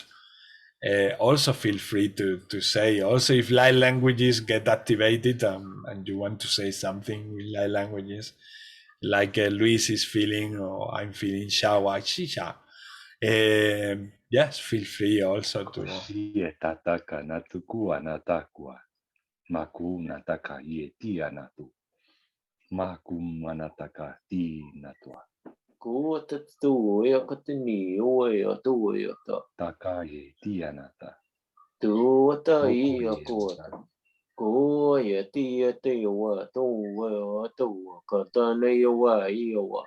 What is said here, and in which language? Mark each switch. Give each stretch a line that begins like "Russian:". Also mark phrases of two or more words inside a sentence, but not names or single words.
English: Also feel free to say. Also, if light languages get activated and you want to say something with light languages, like Luis is feeling or I'm feeling Shawa, Shisha. Yes, feel free also to. Tataka natukua natakua. Maku nataka tia natu. Maku manataka ti natua. Ko tu ya ko te ni o ya tu ya ta. Taka tia nata. Tu ta I ya ko ta. Ko ya ti ya te wa tu wa tu ka ta ne ya wa I ya wa.